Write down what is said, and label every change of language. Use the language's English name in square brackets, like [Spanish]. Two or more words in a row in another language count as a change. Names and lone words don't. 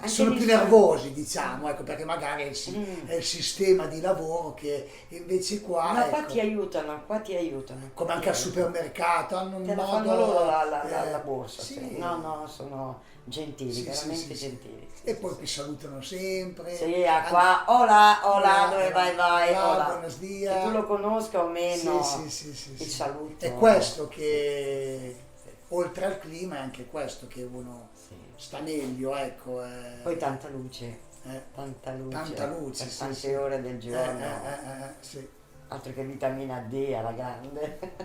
[Italian] sono più nervosi, diciamo, ecco, perché magari è il sistema di lavoro che invece qua... No, ecco, qua ti aiutano. come anche al supermercato, hanno un Te la modo... fanno loro la borsa. sì. Cioè. No, sono gentili, veramente gentili. E poi ti salutano sempre. Sì, qua, hola, dove vai, hola, hola. [Spanish] buenos días. [Italian] Che tu lo conosca o meno, Sì. il saluto. È questo che, oltre al clima, è anche questo che uno sta meglio, ecco. Poi tanta luce, tanta luce per tante ore del giorno. Sì. Altro che vitamina D alla grande.